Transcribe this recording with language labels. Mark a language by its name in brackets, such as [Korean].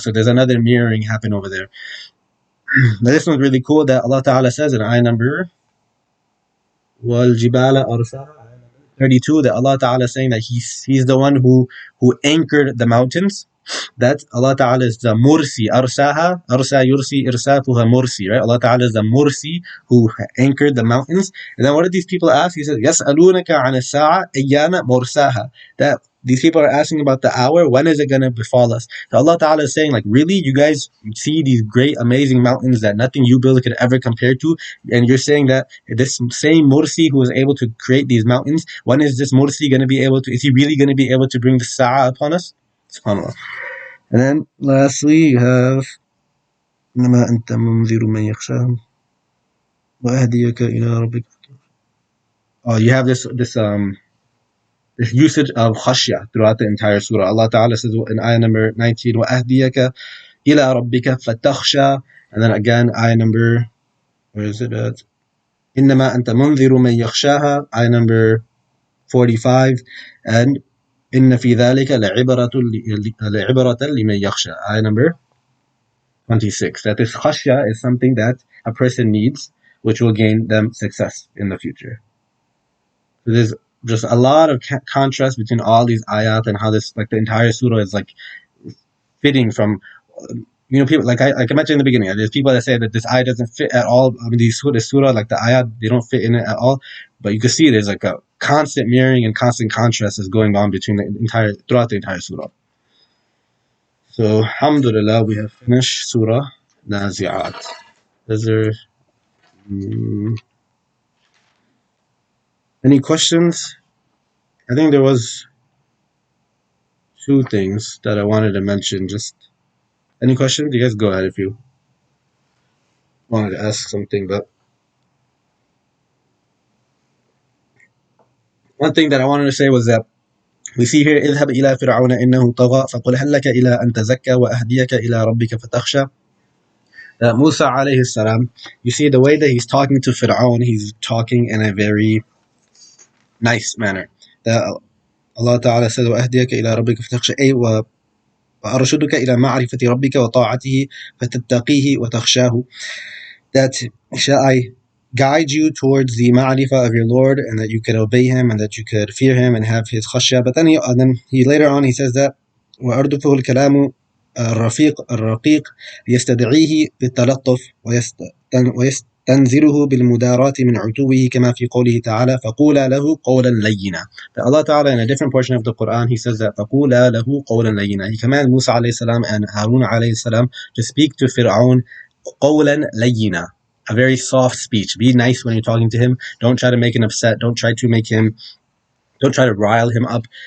[English] So there's another mirroring happen over there. Now this one's really cool that Allah Ta'ala says in ayah number [Arabic] وَالْجِبَالَ أَرْسَاهَا, [English] 32, that Allah Ta'ala is saying that He's the one who anchored the mountains. That Allah Ta'ala is the Mursi, Arsaha, Arsa Yursi, Irsatuha Mursi, right? Allah Ta'ala is the Mursi who anchored the mountains. And then what did these people ask? He said, [Arabic] يَسْأَلُونَكَ عَنِ السَّاعَةِ أَيَّانَ مُرْسَاهَا. [English] That these people are asking about the hour, when is it going to befall us? So Allah Ta'ala is saying, like, really? You guys see these great, amazing mountains that nothing you build could ever compare to? And you're saying that this same Mursi who was able to create these mountains, when is this Mursi going to be able to, is he really going to be able to bring the Sa'ah upon us? SubhanAllah. And then lastly, you have [Arabic] إنما أنت منذر من يخشاهم وأهديك إلى ربك. [English] Oh, you have this usage of khashya throughout the entire surah. Allah Ta'ala says in ayah number 19, [Arabic] وَأَهْدِيَكَ إِلَىٰ رَبِّكَ فَتَخْشَى. [English] And then again, ayah number, where is it at? [Arabic] إِنَّمَا أَنْتَ مُنذِرُ مَنْ يَخْشَاهَا, [English] ayah number 45. And [Arabic] إِنَّ فِي ذَلِكَ لَعِبْرَةً لِمَنْ يَخْشَى, [English] ayah number 26. That this khashya is something that a person needs, which will gain them success in the future. So there's just a lot of contrast between all these ayat and how this, like the entire surah is like fitting from, people like I mentioned in the beginning. There's people that say that this ayat doesn't fit at all. I mean, this surah, like the ayat, they don't fit in it at all. But you can see there's like a constant mirroring and constant contrast is going on between throughout the entire surah. So, alhamdulillah, we have finished Surah Naziat. Is there any questions? I think there was two things that I wanted to mention. Just any questions? You guys go ahead if you wanted to ask something. But one thing that I wanted to say was that we see here [Arabic] اذهب إلى فرعون إنه طغى فقل هل لك إلى أن تزكى وأهديك إلى ربك فتخشى. [English] Musa alayhi salam, you see the way that he's talking to Fir'aun, he's talking in a very nice manner. Allah Ta'ala says [Arabic] وأهديك إلى ربك فتخشى, أي وأرشدك إلى معرفة ربك وطاعته فتتقيه وتخشاه. [English] That shall I guide you towards the ma'rifah of your Lord, and that you could obey Him, and that you could fear Him and have His khashya. But then he later on he says that [Arabic] وأردفه الكلام الرقيق ليستدعيه بالتلطف ويستنزله بالمداراة من عتوه كما في قوله تعالى فقولا له قولا لينا. [English] That Allah Ta'ala in a different portion of the Quran he says that [Arabic] فقولا له قولا لينا. [English] He commanded Musa alayhi salam and Harun alayhi salam to speak to Fir'aun [Arabic] قولا لينا, [English] a very soft speech. Be nice when you're talking to him. Don't try to make him upset. Don't try to rile him up.